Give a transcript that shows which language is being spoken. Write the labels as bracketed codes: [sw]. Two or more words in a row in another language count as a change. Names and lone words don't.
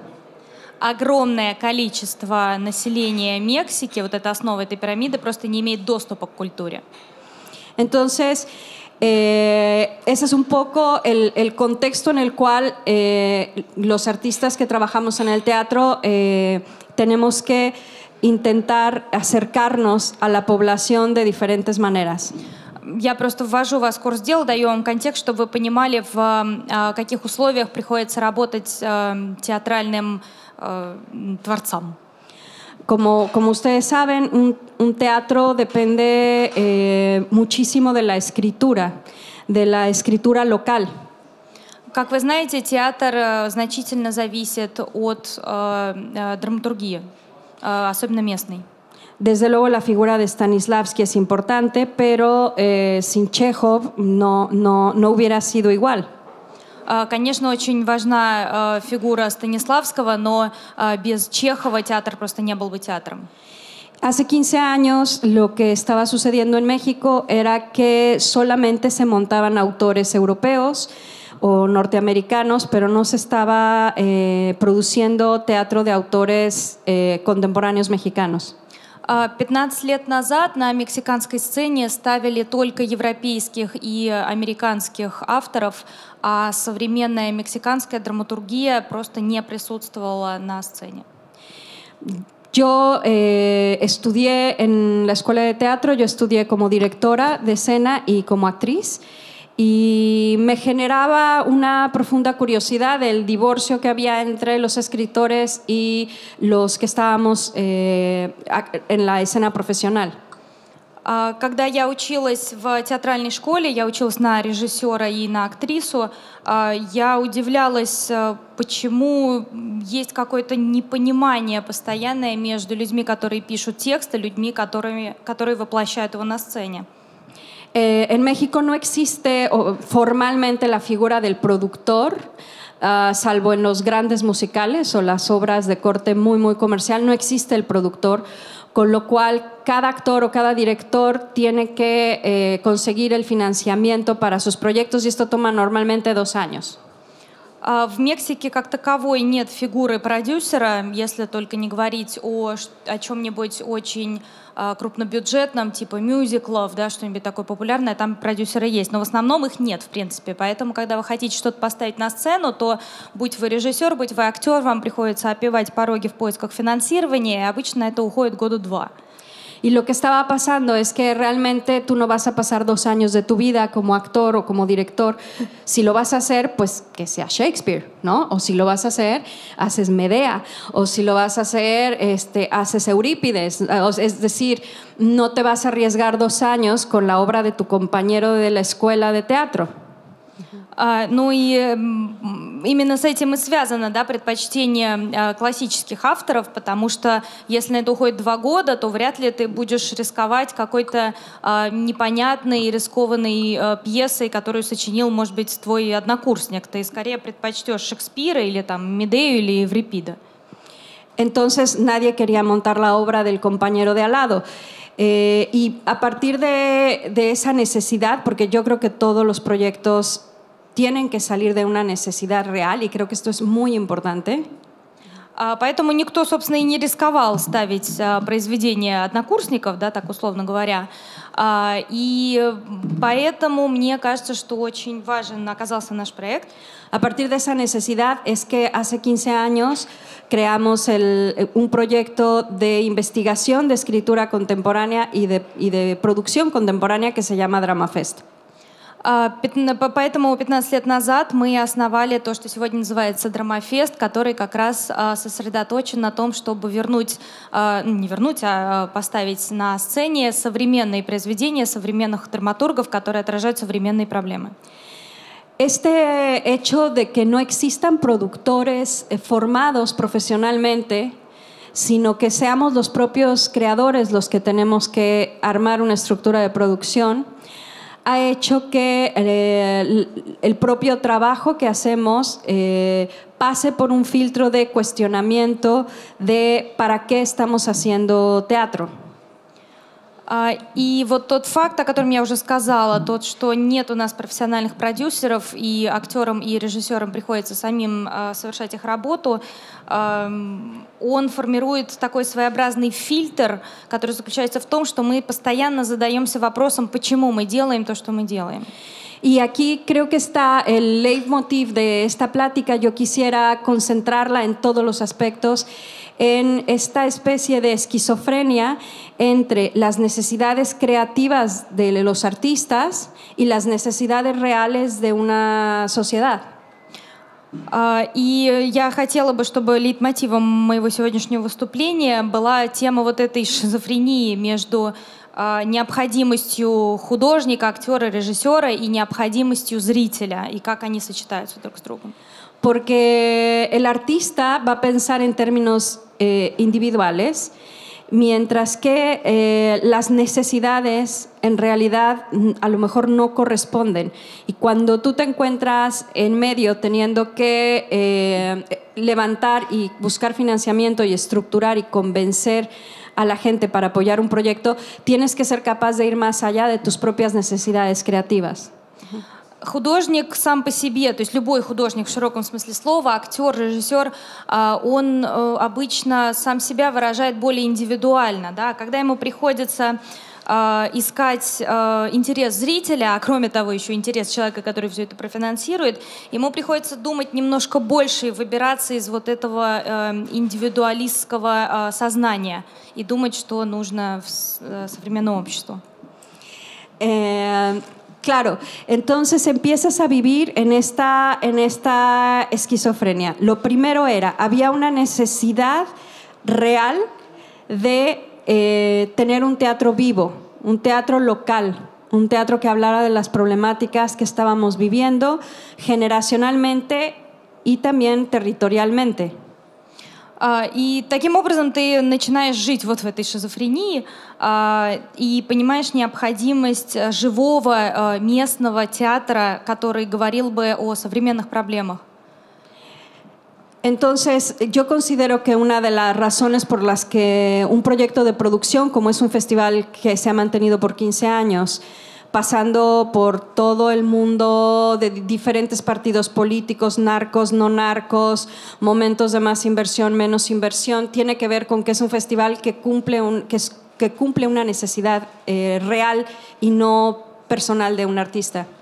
[ru] Огромное количество населения Мексики, вот эта основа этой пирамиды, просто не имеет доступа к культуре. [es] Entonces, ese es un poco el contexto en el cual los artistas que trabajamos en el teatro tenemos que intentar acercarnos a la población de diferentes maneras. [ru] Я просто ввожу вас в курс дела, даю вам контекст, чтобы вы понимали, в каких условиях приходится работать театральным творцам. [es] Como ustedes saben, un teatro depende muchísimo de la escritura local. [ru] Как вы знаете, театр значительно зависит от драматургии, особенно местной. [es] Desde luego la figura de Stanislavski es importante, pero sin Chekhov no hubiera sido igual. [ru] Конечно, очень важна фигура Станиславского, но без Чехова театр просто не был бы театром. [es] Hace 15 años lo que estaba sucediendo en México era que solamente se montaban autores europeos o norteamericanos, pero no se estaba produciendo teatro de autores contemporáneos mexicanos. [ru] 15 лет назад на мексиканской сцене ставили только европейских и американских авторов, а современная мексиканская драматургия просто не присутствовала на сцене. [es] Yo estudié en la escuela de teatro, yo estudié como directora de escena y como actriz, y me generaba una profunda curiosidad del divorcio que había entre los escritores y los que estábamos en la escena profesional. [ru] Когда я училась в театральной школе, я училась на режиссера и на актрису, я удивлялась, почему есть какое-то непонимание постоянное между людьми, которые пишут текст, и людьми, которые воплощают его на сцене. [es] En México no existe formalmente la figura del productor, salvo en los grandes musicales o las obras de corte muy, muy comercial, no existe el productor, con lo cual cada actor o cada director tiene que conseguir el financiamiento para sus proyectos, y esto toma normalmente 2 años. [ru] В Мексике как таковой нет фигуры продюсера, если только не говорить о чем-нибудь очень крупнобюджетном, типа мюзиклов, да, что-нибудь такое популярное, там продюсеры есть, но в основном их нет, в принципе. Поэтому, когда вы хотите что-то поставить на сцену, то будь вы режиссер, будь вы актер, вам приходится опевать пороги в поисках финансирования, и обычно это уходит 2 года. [es] Y lo que estaba pasando es que realmente tú no vas a pasar 2 años de tu vida como actor o como director. Si lo vas a hacer, pues que sea Shakespeare, ¿no? O si lo vas a hacer, haces Medea. O si lo vas a hacer, haces Eurípides. Es decir, no te vas a arriesgar 2 años con la obra de tu compañero de la escuela de teatro. [ru] Ну и именно с этим и связано, да, предпочтение классических авторов, потому что если на это уходит 2 года, то вряд ли ты будешь рисковать какой-то непонятной и рискованной пьесой, которую сочинил, может быть, твой однокурсник. Ты скорее предпочтешь Шекспира или там Медею или Еврипида. [es] Entonces nadie quería montar la obra del compañero de al lado. Y a partir de esa necesidad, porque yo creo que todos los proyectos tienen que salir de una necesidad real, y creo que esto es muy importante. [ru] Поэтому никто, собственно, и не рисковал ставить произведения однокурсников, да, так условно говоря. И поэтому мне кажется, что очень важен оказался наш проект. [es] A partir de esa necesidad es que hace 15 años creamos un proyecto de investigación de escritura contemporánea y de producción contemporánea que se llama DramaFest. [ru] Поэтому 15 лет назад мы основали то, что сегодня называется Драмафест, который как раз сосредоточен на том, чтобы поставить на сцене современные произведения современных драматургов, которые отражают современные проблемы. [es] Este hecho de que no existan productores formados profesionalmente, sino que seamos los propios creadores los que tenemos que armar una estructura de producción, ha hecho que el propio trabajo que hacemos pase por un filtro de cuestionamiento de para qué estamos haciendo teatro. [ru] И вот тот факт, о котором я уже сказала, тот, что нет у нас профессиональных продюсеров, и актерам, и режиссерам приходится самим совершать их работу, он формирует такой своеобразный фильтр, который заключается в том, что мы постоянно задаемся вопросом, почему мы делаем то, что мы делаем. [es] Y aquí creo que está el leitmotiv de esta plática. Yo quisiera concentrarla en todos los aspectos, en esta especie de esquizofrenia entre las necesidades creativas de los artistas y las necesidades reales de una sociedad. [ru] И я хотела бы, чтобы лейтмотивом моего сегодняшнего выступления была тема вот этой шизофрении между необходимостью художника, актера, режиссера и необходимостью зрителя, и как они сочетаются друг с другом. [es] Porque el artista va a pensar en términos individuales, mientras que las necesidades en realidad a lo mejor no corresponden. Y cuando tú te encuentras en medio teniendo que levantar y buscar financiamiento y estructurar y convencer a la gente para apoyar un proyecto, tienes que ser capaz de ir más allá de tus propias necesidades creativas. [ru] Художник сам по себе, то есть любой художник в широком смысле слова, актер, режиссер, он обычно сам себя выражает более индивидуально. Да? Когда ему приходится искать интерес зрителя, а кроме того еще интерес человека, который все это профинансирует, ему приходится думать немножко больше и выбираться из вот этого индивидуалистского сознания и думать, что нужно современному обществу. [es] Claro, entonces empiezas a vivir en esta esquizofrenia. Lo primero había una necesidad real de tener un teatro vivo, un teatro local, un teatro que hablara de las problemáticas que estábamos viviendo generacionalmente y también territorialmente. [ru] И таким образом ты начинаешь жить вот в этой шизофрении и понимаешь необходимость живого местного театра, который говорил бы о современных проблемах. [es] Entonces, yo considero que una de las razones por las que un proyecto de producción, como es un festival que se ha mantenido por 15 años, pasando por todo el mundo de diferentes partidos políticos, narcos, no narcos, momentos de más inversión, menos inversión, tiene que ver con que es un festival que cumple una necesidad real y no personal de un artista.